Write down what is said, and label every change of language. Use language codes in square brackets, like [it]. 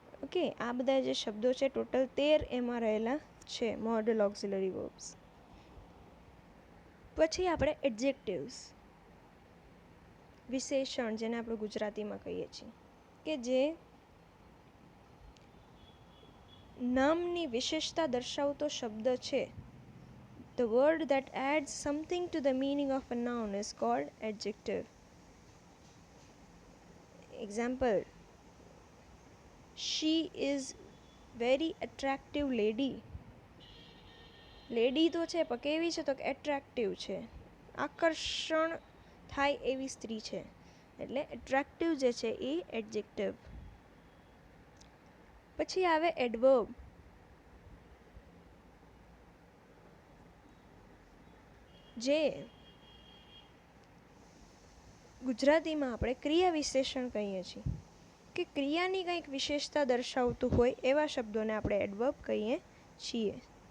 [gu] Okay, આ બધા જે શબ્દો છે ટોટલ 13 એમાં રહેલા છે મોડલ ઓક્સિલરી વર્બ્સ. પછી આપણે એડજેક્ટિવ્સ, વિશેષણ જેને આપણે ગુજરાતીમાં કહીએ છીએ, કે જે નામની વિશેષતા દર્શાવતો શબ્દ છે. [en] The word that adds something to the meaning of a noun is called adjective. Example, she is very attractive lady. [gu] Lady તો છે પણ કેવી છે? તો એટ્રેક્ટિવ છે, આકર્ષણ થાય એવી સ્ત્રી છે, એટલે એટ્રેક્ટિવ જે છે એ એડજેક્ટિવ. પછી આવે એડવર્બ, જે ગુજરાતીમાં આપણે ક્રિયા વિશેષણ કહીએ છીએ, કે ક્રિયાની કંઈક વિશેષતા દર્શાવતું હોય એવા શબ્દોને આપણે એડવર્બ કહીએ છીએ.